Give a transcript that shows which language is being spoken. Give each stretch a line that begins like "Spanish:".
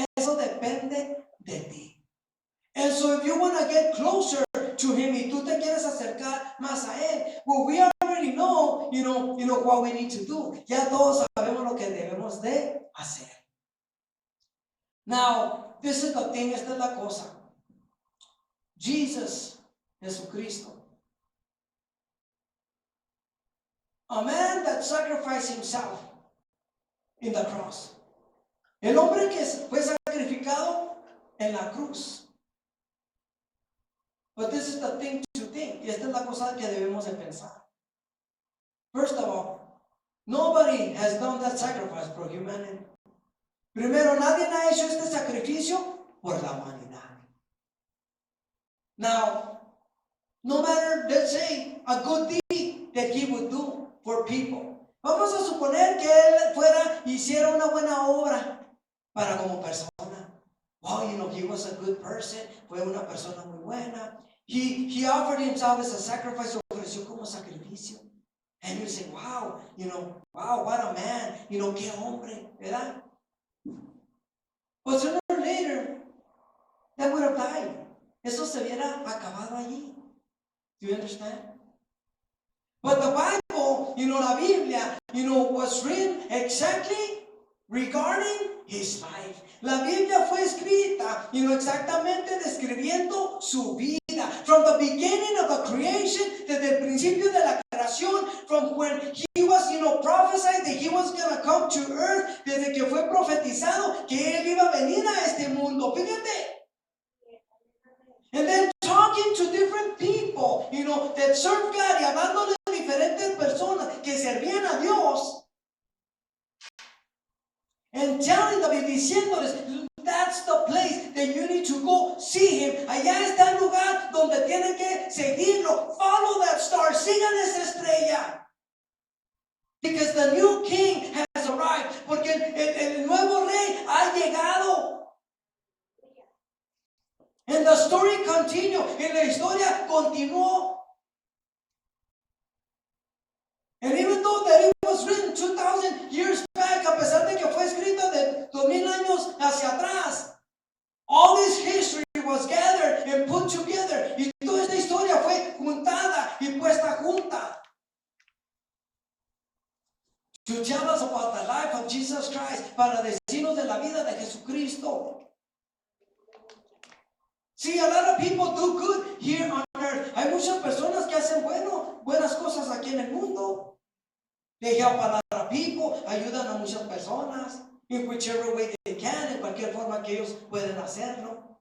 Spanish: Eso depende de ti.
English: And so if you want to get closer to him
Spanish: y tú te quieres acercar más a él,
English: well, we already know, what we need to do.
Spanish: Ya todos sabemos lo que debemos de hacer.
English: Now, this is the thing,
Spanish: esta es la cosa.
English: Jesus, Jesucristo, a man that sacrificed himself in the cross.
Spanish: El hombre que fue sacrificado en la cruz.
English: But this is the thing to think.
Spanish: Y esta es la cosa que debemos de pensar.
English: First of all, nobody has done that sacrifice for humanity.
Spanish: Primero, nadie ha hecho este sacrificio por la humanidad.
English: Now, no matter, let's say, a good deed that he would do for people.
Spanish: Vamos a suponer que él hiciera una buena obra para como persona.
English: Wow, he was a good person.
Spanish: Fue una persona muy buena.
English: He offered himself as a sacrifice.
Spanish: Ofreció como sacrificio.
English: And you say, wow, what a man.
Spanish: Qué hombre, ¿verdad?
English: But sooner or later, that would have died.
Spanish: Eso se hubiera acabado allí.
English: Do you understand? But the Bible, la Biblia, was written exactly regarding his life.
Spanish: La Biblia fue escrita, exactamente describiendo su vida.
English: From the beginning of the creation,
Spanish: desde el principio de la creación,
English: from when he was, prophesied that he was going to come to earth,
Spanish: desde que fue profetizado que él iba a venir a este mundo. Fíjate.
English: And then talking to different people, that serve God,
Spanish: y hablándole a diferentes personas que servían a Dios.
English: And telling them
Spanish: y diciéndoles,
English: that's the place that you need to go see him.
Spanish: Allá está el lugar donde tienen que seguirlo.
English: Follow that star.
Spanish: Sigan esa estrella.
English: Because the new king has arrived.
Spanish: Porque el nuevo rey ha llegado.
English: And the story continued.
Spanish: Y la historia continuó.
English: And even though that it was written 2,000 years back,
Spanish: a pesar de que fue escrito de 2,000 años hacia atrás,
English: all this history was gathered and put together.
Spanish: Y toda esta historia fue juntada y puesta junta.
English: To tell us about the life of Jesus Christ,
Spanish: para decirnos de la vida de Jesucristo.
English: See, a lot of people do good here on earth.
Spanish: Hay muchas personas que hacen buenas cosas aquí en el mundo.
English: They help a lot of people,
Spanish: ayudan a muchas personas,
English: in whichever way they can,
Spanish: en cualquier forma que ellos pueden hacerlo.